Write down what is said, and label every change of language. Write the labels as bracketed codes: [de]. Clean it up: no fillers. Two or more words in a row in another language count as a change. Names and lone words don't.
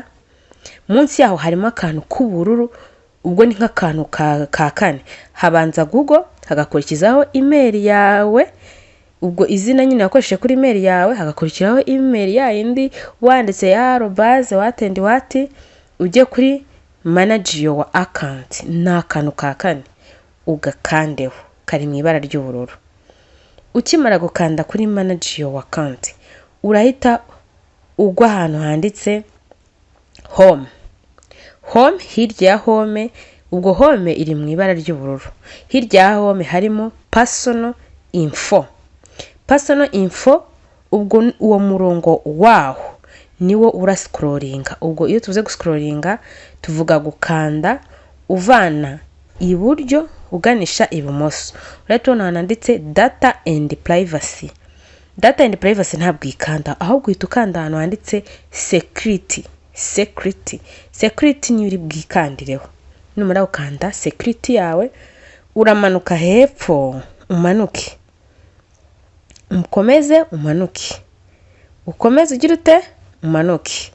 [rw] Munsi yaho harimo akantu k'ubururu, ubwo ni nk'akantu ka kane. Habanza Google, hagakurikizaho email yawe, ubwo izina nyine yakoresheje kuri email yawe, hagakurikiraho email yindi wanditse ya @what, ujye kuri [en] manage your account. [rw] Nta kantu ka kane ugakandeho, kari mu ibara ry'ubururu. Ukimara gukanda kuri [en] manage your account, [rw] urahita ugwa ahantu handitse home. Hirya ya home, ubwo home iri mu ibara ry'ubururu. Hirya ya home harimo [en] personal info. [rw] Ubwo uwo murongo waho niwo urascrollinga. Ubwo iyo tuvuze guscrollinga tuvuga gukanda uvana iburyo uganisha ibumoso. Urahita ubona handitse [en] data and privacy. Data and privacy [rw] ntabwo ikanda, ahubwo uhita ukanda ahantu handitse security ni uri bwikandireho. Numara ukanda security yawe, uramanuka hepfo umanuke. Ukomeze ugira ute umanuke.